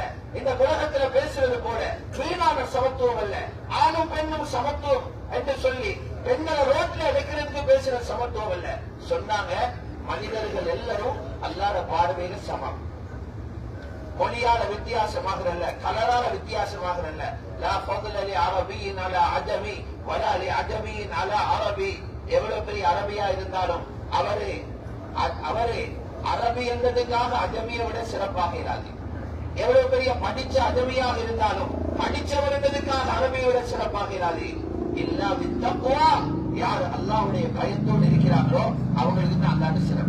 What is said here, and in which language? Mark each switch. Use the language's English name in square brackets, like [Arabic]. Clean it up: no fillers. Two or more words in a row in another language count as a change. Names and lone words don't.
[Tamil] இந்த உலகத்துல பேசுறது போல வீணான சமத்துவம் அல்ல. ஆணும் பெண்ணும் சமத்துவம் என்று சொல்லி பெண்களை ரோட்ல வைக்கிறதுக்கு பேசுற சமத்துவம் அல்ல. சொன்னாங்க, மனிதர்கள் எல்லாரும் அல்லாஹ்வுடைய பார்வையில சமம். மொழியால வித்தியாசமாகறல்ல, கலரால வித்தியாசமாகறல்ல. [Arabic] لا فضل لعربي على عجمي ولا لعجمي على عربي. [Tamil] எவ்வளவு பெரிய அரபியா இருந்தாலும் அவரே அரபி என்றதுக்காக அஜமியை விட சிறப்பாக இராது. எவ்வளவு பெரிய படிச்ச அஜமியாக இருந்தாலும் படிச்சவர் என்றதுக்காக அரபியை விட சிறப்பாக இராது. [Arabic] إلا بالتقوى. [Tamil] யார் அல்லாஹ்வுடைய பயத்தோடு இருக்கிறார்களோ அவங்களுக்கு தான் அல்லாஹ்வுடைய சிறப்பு.